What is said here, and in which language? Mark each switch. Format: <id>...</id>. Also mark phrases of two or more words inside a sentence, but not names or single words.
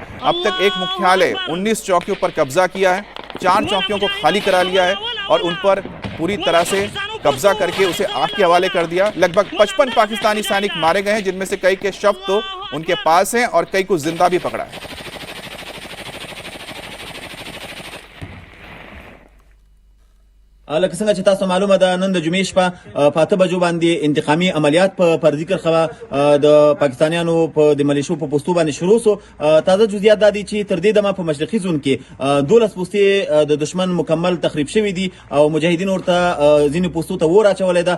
<hi>अब तक एक मुख्यालय, 19 चौकियों पर कब्जा किया है, 4 चौकियों को खाली करा लिया है और उन पर पूरी तरह से कब्जा करके उसे आग के हवाले कर दिया। लगभग 55 पाकिस्तानी सैनिक मारे गए हैं, जिनमें से कई के शव तो उनके पास हैं और कई को जिंदा भी पकड़ा है।</hi> <ps>لکه څنګه چې تاسو معلومه ده نن د جمعې شپه په 8 بجو باندې انتقامي عملیات په ذکر خوا د پاکستانیانو په د ملیشو په پوسټو باندې شروع سو. تازه جزئیات د دې چې تر دې دمه په مشرقي زون کې 12 پوسټې د دشمن مکمل تخریب شوې دي او مجاهدین ورته ځینې پوسټو ته ور اچولې ده.</ps>